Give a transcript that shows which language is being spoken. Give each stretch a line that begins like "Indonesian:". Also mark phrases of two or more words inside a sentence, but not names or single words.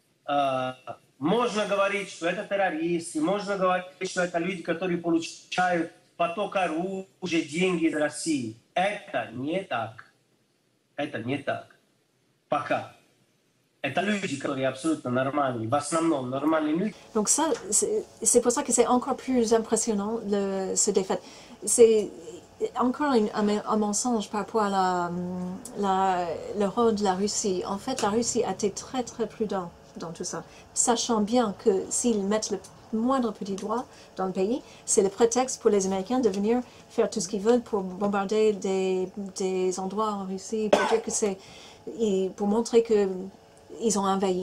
Russian: Можно говорить, что это террористы, можно говорить, что это люди, которые получают поток оружия, деньги из России. Это не так. Это не так. Пока. Это люди, которые абсолютно нормальные, в основном нормальные люди.
French: Donc ça, c'est pour ça que c'est encore plus impressionnant, ce défaite. C'est encore un mensonge par rapport à le rôle de la Russie. En fait, la Russie a été très très prudente dans tout ça, sachant bien que s'ils mettent le moindre petit doigt dans le pays, c'est le prétexte pour les Américains de venir faire tout ce qu'ils veulent pour bombarder des endroits en Russie, pour dire que c'est, pour montrer qu'ils ont envahi.